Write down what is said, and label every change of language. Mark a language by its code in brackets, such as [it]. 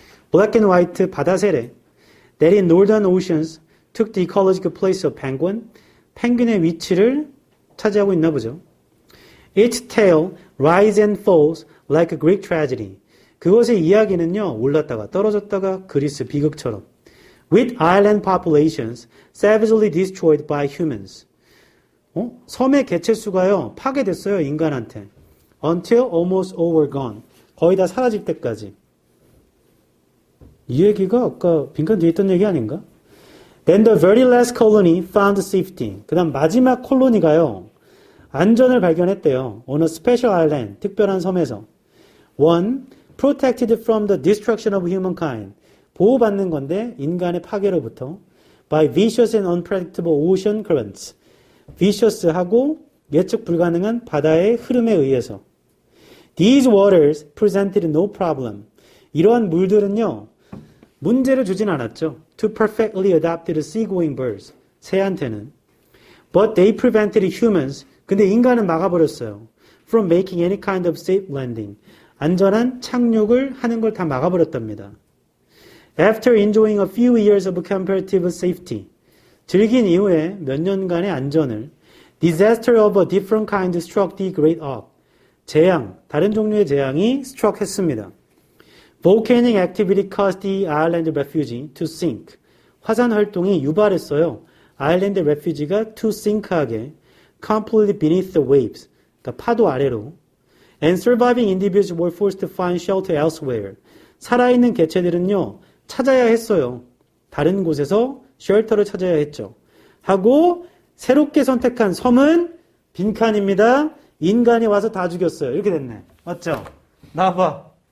[en] Black and white [ko] 바다새래. [en] That in northern oceans took the ecological place of penguin. [ko] 펭귄의 위치를 차지하고 있나 보죠. [en] Its tail rises and falls like a Greek tragedy. [ko] 그것의 이야기는요, 올랐다가 떨어졌다가 그리스 비극처럼. [en] With island populations savagely destroyed by humans. [ko] 섬의 개체수가요, 파괴됐어요, 인간한테. [en] Until almost overgone. [ko] 거의 다 사라질 때까지. 이 얘기가 아까 빈칸 뒤에 있던 얘기 아닌가? [en] Then the very last colony found safety. [ko] 그 다음 마지막 콜로니가요, 안전을 발견했대요. [en] On a special island, [ko] 특별한 섬에서. [en] 1. Protected from the destruction of humankind. [ko] 보호받는 건데 인간의 파괴로부터. [en] By vicious and unpredictable ocean currents. [ko] vicious하고 예측 불가능한 바다의 흐름에 의해서. [en] These waters presented no problem. [ko] 이러한 물들은요, 문제를 주진 않았죠. [en] To perfectly adapted seagoing birds. [ko] 새한테는. [en] But they prevented humans. [ko] 근데 인간은 막아버렸어요. [en] From making any kind of safe landing. [ko] 안전한 착륙을 하는 걸 다 막아버렸답니다. [en] After enjoying a few years of comparative safety. [ko] 즐긴 이후에 몇 년간의 안전을 [en] Disaster of a different kind struck the great auk. [ko] 재앙, 다른 종류의 재앙이 struck 했습니다. [en] Volcanic activity caused the island refugee to sink. [ko] 화산 활동이 유발했어요. [en] 아일랜드 refugee가 to sink하게 completely beneath the waves. [ko] 그러니까 파도 아래로. [en] And surviving individuals were forced to find shelter elsewhere. [ko] 살아있는 개체들은요, 찾아야 했어요. 다른 곳에서 쉘터를 찾아야 했죠. 하고 새롭게 선택한 섬은 빈칸입니다. 인간이 와서 다 죽였어요. 이렇게 됐네. 맞죠? 나와봐.